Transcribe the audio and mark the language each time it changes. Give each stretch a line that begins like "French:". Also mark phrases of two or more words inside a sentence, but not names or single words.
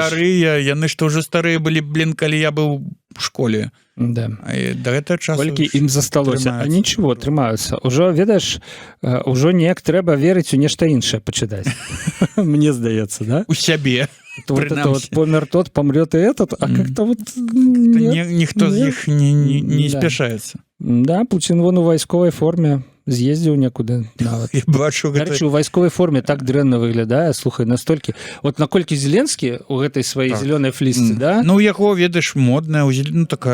Belarusian: старыя, яны што ўжо старыя былі, блин, калі я быў у школе. Да. А да гэтага часу... Колькі ім засталося. А трымаюцца. нічого, трымаюцца. Ужо, ведаеш, ужо неяк трэба верыць у нешта іншае пачытаць. Мне здаецца, да? У сябе.
Russian: Вот это вот
Belarusian: Прынамсі.
Russian: помер тот, помрет и этот, а как-то вот...
Belarusian: Ніхто з іх не Да. спяшаецца. Да, Путін вон у вайсковай форме з'ездзіў некуды нават. Я бачу Дарэчы, гэта... у вайсковай форме так дрэнна выглядае, слухай, настолькі... Вот наколькі Зеленскі у гэтай сваёй Так. зелёнай флісцы, да? Ну, у яго, ведаеш, модная, ну, такая,